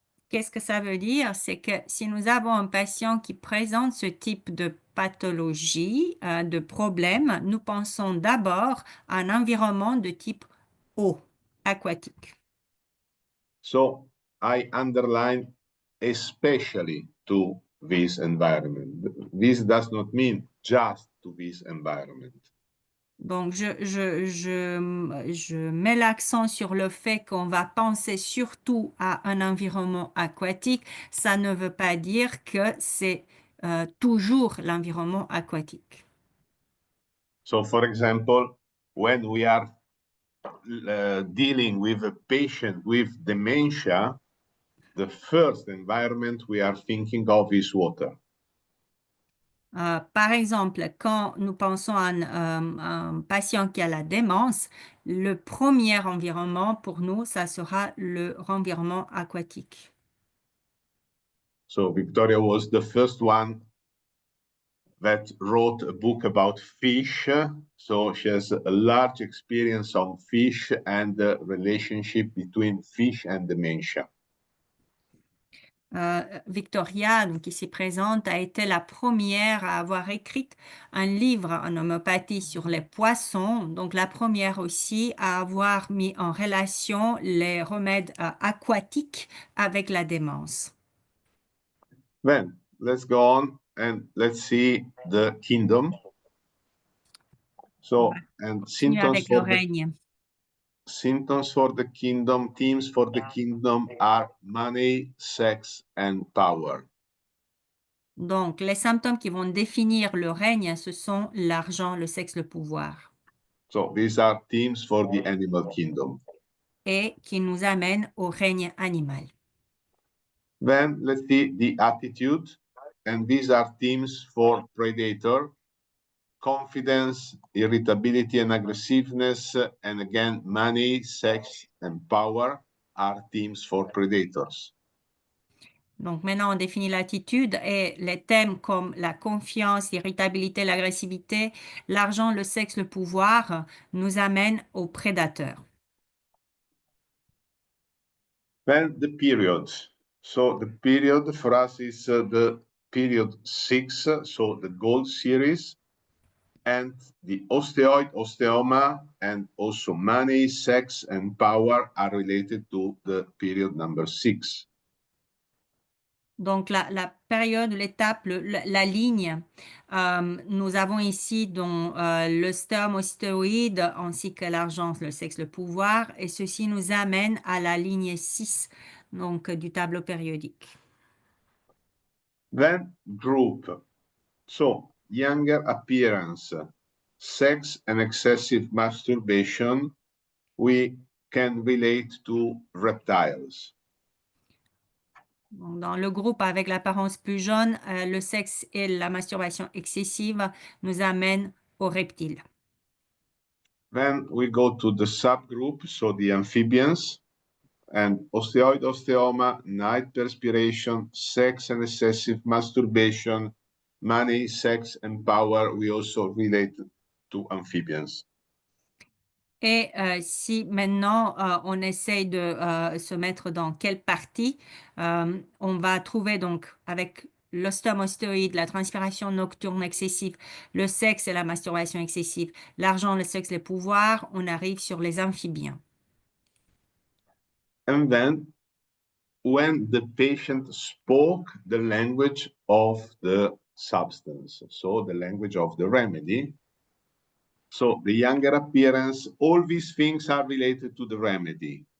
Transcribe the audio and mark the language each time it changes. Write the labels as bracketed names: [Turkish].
[French] Qu'est-ce que ça veut dire? C'est que si nous avons un patient qui présente ce type de pathologie, de problème, nous pensons d'abord à un environnement de type eau, aquatique. [English] So I underline especially to this environment. This does not mean just to this environment. [French] Donc, je mets l'accent sur le fait qu'on va penser surtout à un environnement aquatique. Ça ne veut pas dire que c'est toujours l'environnement aquatique. [English] So, for example, when we are dealing with a patient with dementia, the first environment we are thinking of is water. [French] Par exemple, quand nous pensons à un patient qui a la démence, le premier environnement pour nous, ça sera l'environnement aquatique. [English] So Viktoria was the first one that wrote a book about fish. So she has a large experience on fish and the relationship between fish and dementia. [French] Viktoria, donc ici présente, a été la première à avoir écrit un livre en homéopathie sur les poissons, donc la première aussi à avoir mis en relation les remèdes aquatiques avec la démence. [English] Then let's go on and let's see the kingdom. So, and [French] Continue avec le règne. [English] symptoms for the kingdom, themes for the kingdom are money, sex, and power. [French] Donc, les symptômes qui vont définir le règne, ce sont l'argent, le sexe, le pouvoir. [English] So these are themes for the animal kingdom. [French] Et qui nous amènent au règne animal. [English] Then let's see the attitude, and these are themes for predator, confidence, irritability and aggressiveness, and again, money, sex, and power are themes for predators. [French] Donc maintenant, on définit l'attitude et les thèmes comme la confiance, l'irritabilité, l'agressivité, l'argent, le sexe, le pouvoir nous amènent aux prédateurs. [English] Then the period. So the period for us is the period 6, so the gold series, and the osteoid, osteoma, and also money, sex, and power are related to the period number 6. [French] Donc la période, l'étape, la ligne, nous avons ici donc, le sperme ostéoïde ainsi que l'argent, le sexe, le pouvoir, et ceci nous amène à la ligne 6 donc, du tableau périodique. [English] Then group. So younger appearance, sex and excessive masturbation, we can relate to reptiles. [French] Dans le groupe avec l'apparence plus jaune, le sexe et la masturbation excessive nous amènent aux reptiles. [English] Then we go to the subgroup, so the amphibians, and osteoid, osteoma, night perspiration, sex and excessive masturbation, money, sex, and power, we also relate to amphibians. [French] Et si maintenant on essaye de se mettre dans quelle partie, on va trouver donc avec l'ostome ostéoïde, la transpiration nocturne excessive, le sexe et la masturbation excessive, l'argent, le sexe, les pouvoirs, on arrive sur les amphibiens. [English] And then when the patient spoke the language of the substance, so the language of the remedy, so the younger appearance, all these things are related to the remedy.